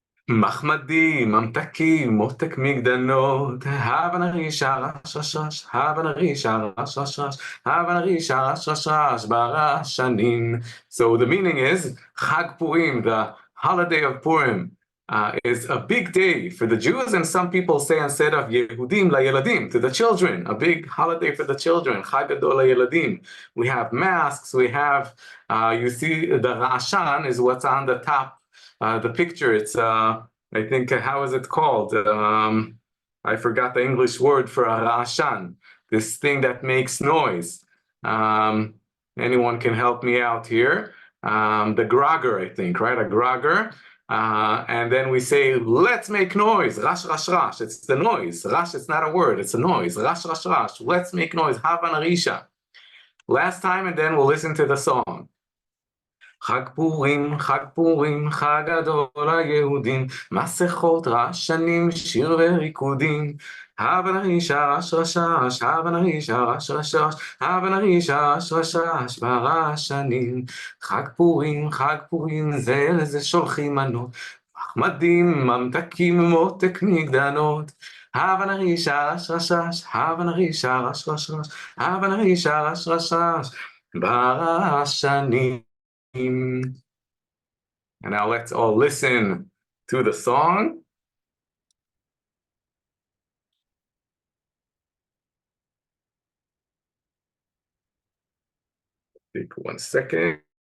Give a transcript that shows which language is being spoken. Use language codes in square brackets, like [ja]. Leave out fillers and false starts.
[he] מחמדים, ממתקים, מותק מגדנות, הבה נרישה רש רש רש, הבה נרישה רש רש רש, הבה נרישה רש רש רש ברעשנים. [en] So the meaning is, Chag Purim, the holiday of Purim, is a big day for the Jews, and some people say instead of Yehudim, LaYeladim, to the children, a big holiday for the children, [he] Chag Gadol LaYeladim. [en] We have masks, we have, you see the Ra'ashan is what's on the top. The picture, it's, I think, how is it called? I forgot the English word for a ra'ashan, this thing that makes noise. Anyone can help me out here. The grogger, I think, right? A grogger. And then we say, let's make noise. Rash, rash, rash. It's the noise. Rash, it's not a word. It's a noise. Rash, rash, rash. Let's make noise. [he] Hava narisha. [en] Last time, and then we'll listen to the song. [he] חג פורים, חג גדול ליהודים, מסכות, רעשנים, שיר וריקודים. הבה נרישה רש רש רש, הבה נרישה רש רש רש, הבה נרישה רש רש רש ברעשנים. חג פורים, זה לזה שולחים מנות, מחמדים, ממתקים, מותק מגדנות. הבה נרישה רש רש רש, הבה נרישה רש רש רש, הבה נרישה רש רש רש ברעשנים. [en] And now let's all listen to the song. Take 1 second.